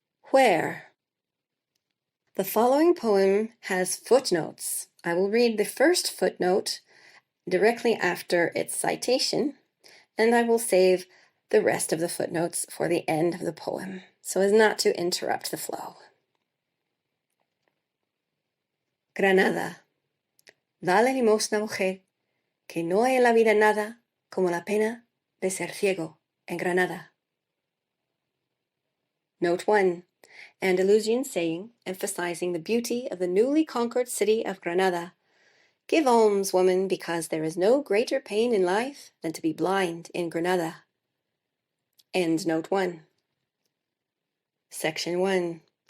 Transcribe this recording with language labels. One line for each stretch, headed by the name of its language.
English: Where? The following poem has footnotes. I will read the first footnote directly after its citation, and I will save the rest of the footnotes for the end of the poem, so as not to interrupt the flow. Granada.
Spanish: Dale limosna, mujer, que no hay en la vida nada como la pena de ser ciego en Granada.
English: Note 1. Andalusian saying emphasizing the beauty of the newly conquered city of Granada. Give alms, woman, because there is no greater pain in life than to be blind in Granada. End note 1. Section 1.